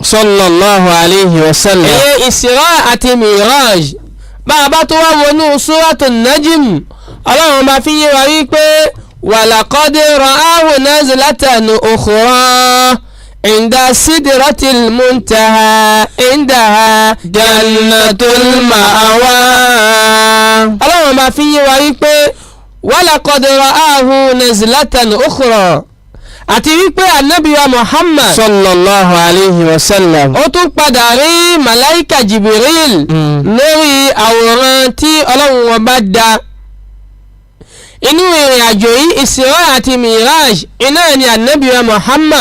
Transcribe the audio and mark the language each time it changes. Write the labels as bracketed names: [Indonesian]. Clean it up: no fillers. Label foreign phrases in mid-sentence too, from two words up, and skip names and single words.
[Arabic] صلى الله عليه وسلم. [Yoruba] èyí Isra àti Miraj. bàbá tó wá wọnú Suratul Najm ọlọ́run bá fi yé wa wípé [Arabic] ولقد رآه نزلة أخرى عند سدرة المنتهى عندها جنة المأوى. [Yoruba] ọlọ́run bá fi yé wa wípé [Arabic] ولقد رآه نزلة أخرى [Yoruba] àti wípé Ànábì wa Muhammad [Arabic] صلى الله عليه وسلم [Yoruba] ó tún padà rí màláíkà Jibril lórí àwòrán tí ọlọ́run wọn bá dá. inú ìrìn àjò yìí Isra àti Miraj iná ni Ànábì wa Muhammad